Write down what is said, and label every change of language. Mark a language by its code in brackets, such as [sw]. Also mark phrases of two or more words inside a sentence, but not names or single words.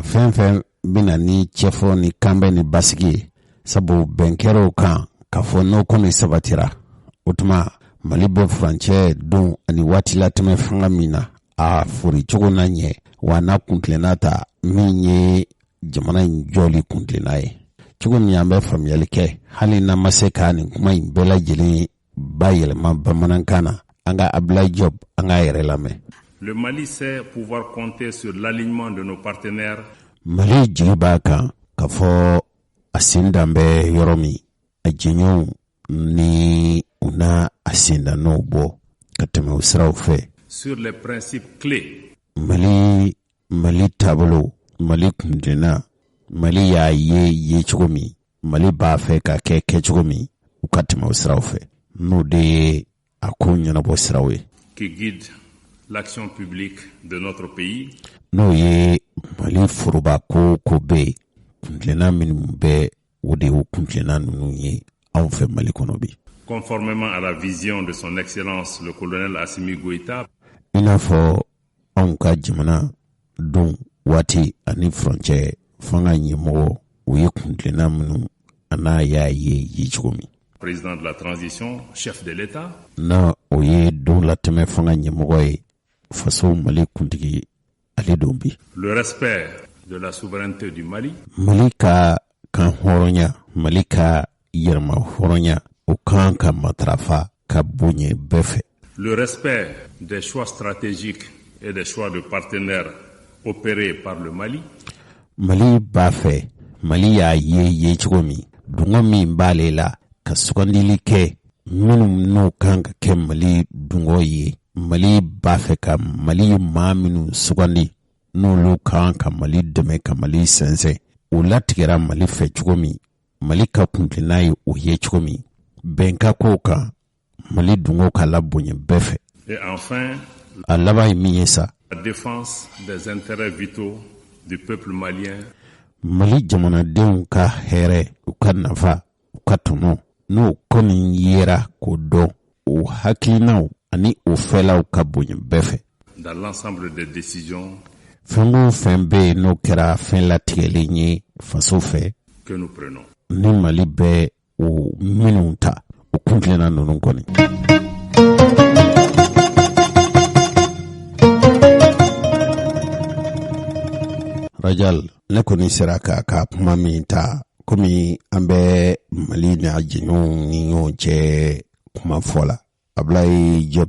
[bm] fɛn fɛn bɛna ni cɛfɔ ni kanbɛ ni basigi ye sabu bɛnkɛrɛw kan k'a fɔ n'o kɔni sabatira o tuma Mali bɛ furancɛ don ani waati latɛmɛ fanga min na a fori cogo na ɲɛ wa n'a kuntilenna ta min ye jamana in jɔli kuntilenna ye cogo min an bɛ faamuyali kɛ hali n'an ma se ka nin kuma in bɛɛ lajɛlen bayɛlɛma bamanankan na an ka Abdoulaye Diop an k'a yɛrɛ lamɛn. [fr] Le Mali sait pouvoir compter sur l'alignement de nos partenaires. [bm] Mali jigi b'a kan k'a fɔ a sen dan bɛ yɔrɔ min a jɛɲɔgɔnw ni u na a sen dannɔw bɔ ka tɛmɛ o siraw fɛ. [fr] Sur les principes clés. [bm] Mali taabolo Mali kuntilenna Mali y'a ye cogo min Mali b'a fɛ ka kɛ cogo min u ka tɛmɛ o siraw fɛ n'o de ye a ko ɲɛnabɔ siraw ye. [fr] Qui guide l'action publique de notre pays. [bm] N'o ye Mali foroba ko bɛ yen kuntilenna minnu bɛ o de y'o kuntilenna ninnu ye anw fɛ Mali kɔnɔ bi. [fr] Conformément à la vision de son excellence le colonel Assimi Goïta. [bm] I n'a fɔ anw ka jamana don waati ani furancɛ fanga ɲɛmɔgɔ o ye kuntilenna minnu a n'a y'a ye cogo min. [fr] Président de la transition, chef de l'État. [bm] Na o ye don latɛmɛ fanga ɲɛmɔgɔ ye faso Mali kuntigi ale don bi. [fr] Le respect de la souveraineté du Mali. [bm] Mali ka kan hɔrɔnya Mali ka yɛrɛma hɔrɔnya o kan ka matarafa ka bonya bɛɛ fɛ. [fr] Le respect des choix stratégiques et des choix de partenaires opérés par le Mali. [bm] Mali b'a fɛ Mali y'a ye cogo min dungo min b'ale la ka sugandili kɛ minnu n'o kan ka kɛ Mali dungo ye Mali b'a fɛ ka Mali maa minnu sugandi n'olu kan ka Mali dɛmɛ ka Mali sɛnsɛn o latigɛra Mali fɛ cogo min Mali ka kuntilenna ye o ye cogo min bɛnka ko kan Mali dungo ka labonya bɛɛ fɛ. [fr] Et enfin, [bm] a laban ye min ye sa. [fr] La défense des intérêts vitaux du peuple malien. [bm] Mali jamanadenw ka hɛrɛ u ka nafa u ka tɔnɔ n'o kɔni yera k'o dɔn o hakilinaw ani o fɛlaw ka bonya bɛɛ fɛ. [fr] Dans l'ensemble des décisions. [bm] Fɛn o fɛn bɛ yen n'o kɛra fɛn latigɛlen ye faso fɛ. [fr] Que nous prenons. [bm] Ni Mali bɛ o minnu ta o kuntilenna ninnu kɔni. Rajal ne kɔni sera ka kuma min ta komi an bɛ Mali n'a jɛɲɔgɔnw ni ɲɔgɔn cɛ kuma fɔ la Abdoulaye Diop